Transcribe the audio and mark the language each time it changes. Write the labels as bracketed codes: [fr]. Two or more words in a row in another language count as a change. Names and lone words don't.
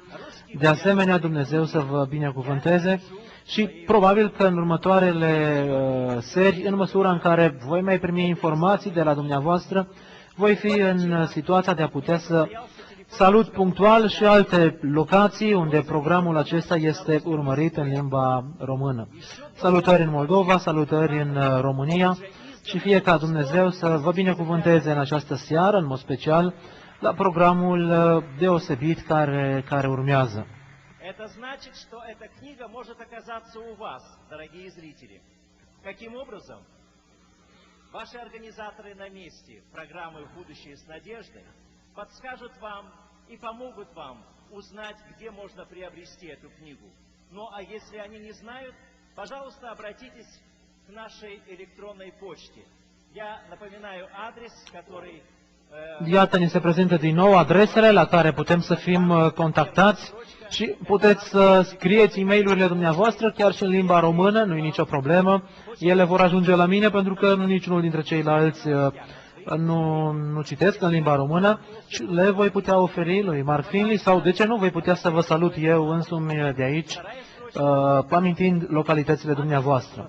[ro] De asemenea, Dumnezeu să vă binecuvânteze și probabil că în următoarele seri, în măsura în care voi mai primi informații de la dumneavoastră, voi fi în situația de a putea să salut punctual și alte locații unde programul acesta este urmărit în limba română. Salutări în Moldova, salutări în România și fie ca Dumnezeu să vă binecuvânteze în această seară, în mod special, la programul deosebit care urmează. [ru] Это значит, что эта книга может оказаться у вас, дорогие зрители. Каким образом? Ваши организаторы на месте программы «Будущее с надеждой» подскажут вам и помогут вам узнать, где можно приобрести эту книгу. Ну а если они не знают, пожалуйста, обратитесь к нашей электронной почте. Я напоминаю адрес, который... [ro] Iată, ni se prezintă din nou adresele la care putem să fim contactați și puteți să scrieți e-mail-urile dumneavoastră chiar și în limba română, nu e nicio problemă. Ele vor ajunge la mine pentru că niciunul dintre ceilalți nu citesc în limba română și le voi putea oferi lui Mark Finley sau, de ce nu, voi putea să vă salut eu însumi de aici, amintind localitățile dumneavoastră.